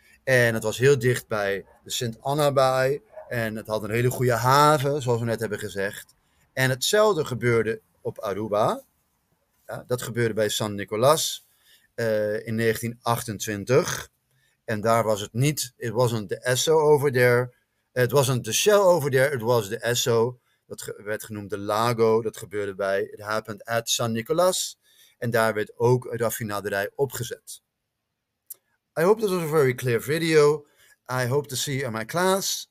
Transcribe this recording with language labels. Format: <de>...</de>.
<nl>En het was heel dicht bij de Sint-Anna-baai. En het had een hele goede haven, zoals we net hebben gezegd. En hetzelfde gebeurde op Aruba. Ja, dat gebeurde bij San Nicolas in 1928. En daar was het niet,</nl> <en>it wasn't the Esso over there. It wasn't the Shell over there, it was the Esso.</en> <nl>Dat werd genoemd de Lago, dat gebeurde bij,</nl> <en>it happened at San Nicolas.</en> <nl>En daar werd ook een raffinaderij opgezet.</nl> <en>I hope this was a very clear video. I hope to see you in my class.</en>